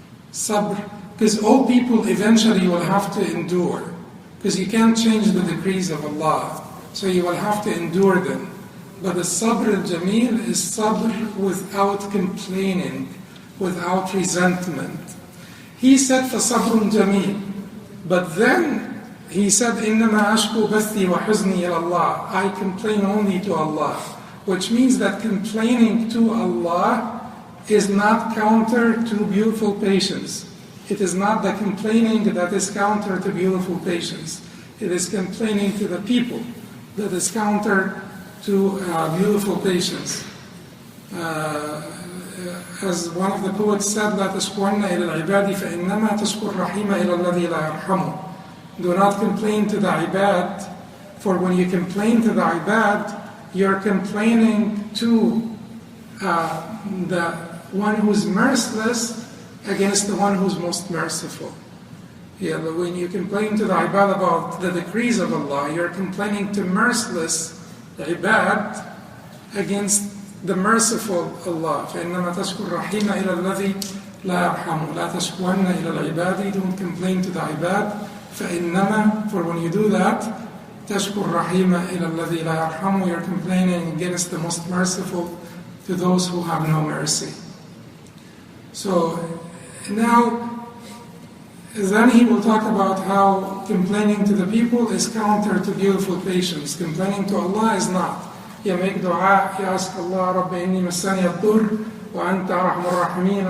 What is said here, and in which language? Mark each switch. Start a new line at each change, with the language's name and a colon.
English: Sabr, because all people eventually will have to endure. Because you can't change the decrees of Allah. So you will have to endure them. But the sabr al-jameel is sabr without complaining, without resentment. He said,
Arabic: فَصَبْرٌ jameel.
English: But then he said,
Arabic: إِنَّمَا أَشْكُو بَثِّي وَحُزْنِي إِلَى اللَّهِ.
English: I complain only to Allah. Which means that complaining to Allah is not counter to beautiful patience. It is not the complaining that is counter to beautiful patience. It is complaining to the people that is counter to beautiful patience. As one of the poets said,
Arabic: لَا تَشْكُوَنَّ إِلَى الْعِبَادِ فَإِنَّمَا تَشْكُو الرَّحِيمَ إِلَى الَّذِي لَا يَرْحَمُ.
English: Do not complain to the ibad, for when you complain to the ibad, you're complaining to the one who's merciless against the one who's most merciful. Yeah, but when you complain to the ibad about the decrees of Allah, you're complaining to merciless ibad against the merciful Allah.
Arabic: فَإِنَّمَا تَشْكُو الرَّحِيمَ إِلَى الَّذِي لَا يَرْحَمُ. لَا تَشْكُوَنَّ إِلَى الْعِبَادِ.
English: Don't complain to the ibad.
Arabic: فَإِنَّمَا,
English: for when you do that,
Arabic: تَشْكُو الرَّحِيمَ إِلَى الَّذِي لَا يَرْحَمُ.
English: You're complaining against the most merciful to those who have no mercy. So now, then he will talk about how complaining to the people is counter to beautiful patience. Complaining to Allah is not. You make dua, you ask Allah,
Arabic: Rabbi inni massani ad-durr wa anta arhamur rahimin.